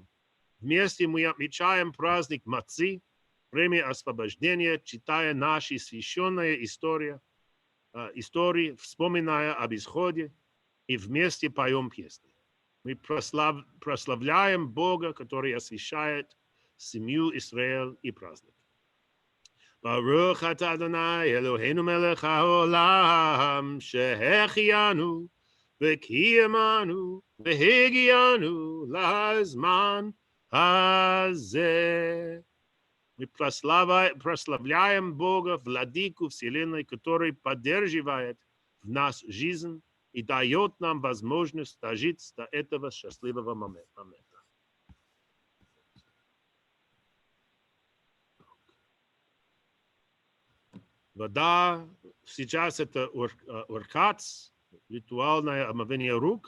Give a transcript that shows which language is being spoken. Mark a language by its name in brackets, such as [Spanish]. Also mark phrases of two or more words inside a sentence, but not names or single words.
[Russian] Вместе мы отмечаем праздник Мацы, время освобождения, читая наши священные истории, вспоминая об исходе, и вместе поем песни. Мы прославляем Бога, который освящает семью Израиль и праздник. [Hebrew] ברוך אתה אדני אלהינו מלך העולם שהחיינו וקיימנו והגיענו לזמן הזה. [Russian] Мы прославляем Бога, владыку вселенной, который поддерживает в нас жизнь и дает нам возможность дожить до этого счастливого момента. Вода, сейчас это оркац, ритуальное омовение рук.